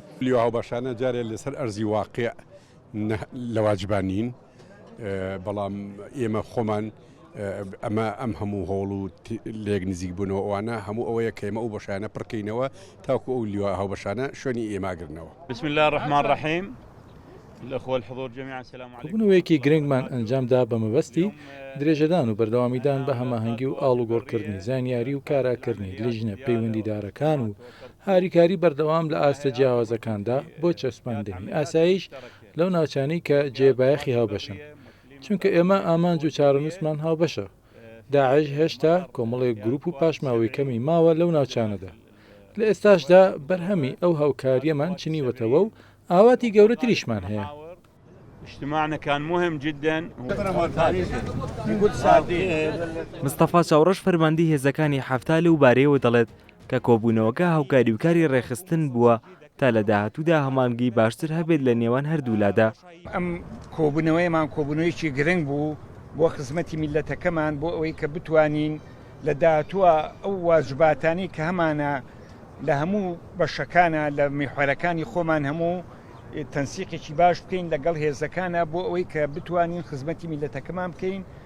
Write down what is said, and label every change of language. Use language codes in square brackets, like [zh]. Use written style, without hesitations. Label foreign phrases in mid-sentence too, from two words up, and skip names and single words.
[ckb] لیوا هاوبەشانە جارێ لەسەر ئەرزی واقع لە واجبانین، بەڵام ئێمە خۆمان ئەم هەموو هۆڵ و لێک نزیک بوونەوە ئەوانە هەموو ئەوەیە کە ئێمە ئەو بەشانە پڕکەینەوە تاکو ئەو لیوا هاوبەشانە شوێنی ئێماگرنەوە. [ar] بسم الله الرحمن الرحیم. الأخوة الحضور جميعا السلام عليكم. [ckb] بوونەوەیەکی گرنگمان ئەنجامدا بە مەبەستی درێژەدان و بەردەوامیدان بە هەماهەنگی و ئاڵوگۆڕکردنی زانیاری و کاراکردنی لیژنە پەیوەندیدارەکان و هاریکاری بەردەوام لە ئاستە جیاوازەکاندا بۆ چەسپاندنی ئاسایش لەو ناوچانەی کە جێبایەخی هاوبەشن، چونکە ئێمە ئامانج و چارەنووسمان هاوبەشە. داعش هێشتا کۆمەڵێک گروپ و پاشماوەی کەمی ماوە لەو ناوچانەدا. لە ئێستاشدا بەرهەمی ئەو هاوکاریەمان چنیوەتەوە و ئاواتی گەورەتریشمان هەیە. [ar] اجتماعنا كان مهم جدا. [ckb] مستەفا چاوڕەش فەرماندەی هێزەکانی حەفتا لەو بارەیەوە دەڵێت کە کۆبوونەوەکە هاوکاری و کاری ڕێخستن بووە تا لە داهاتوودا هەمانگی باشتر هەبێت لە نێوان هەردوولادا. ئەم کۆبوونەوەیمان کۆبوونەوەیکی گرنگ بوو بۆ خزمەتی میلەتەکەمان بۆ ئەوەی کە بتوانین لە داهاتووە ئەو واجباتانی کە هەمانە لە هەموو بەشەکانە لە میحوەرەکانی خۆمان هەموو تەنسیقێکی باش بکەین لەگەڵ هێزەکانە بۆ ئەوەی کە بتوانین خزمەتی میلەتەکەمان بکەین.